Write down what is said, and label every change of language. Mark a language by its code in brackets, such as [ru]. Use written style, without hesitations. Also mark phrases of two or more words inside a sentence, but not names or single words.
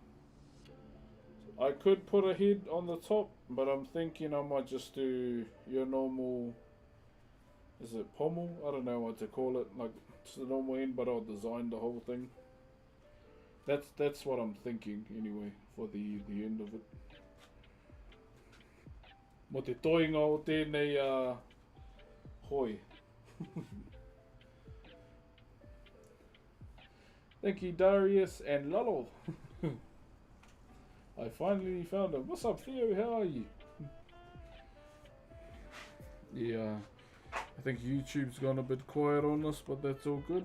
[en] I could put a head on the top, but I'm thinking I might just do your normal, is it pommel? I don't know what to call it. Like, it's the normal end, but I'll design the whole thing. That's what I'm thinking anyway for the end of it. [mi] Mo te toinga o tēnei hoi. [en] Thank you, Darius and Lalo. I finally found him. What's up, Theo? How are you? Yeah, I think YouTube's gone a bit quiet on us, but that's all good.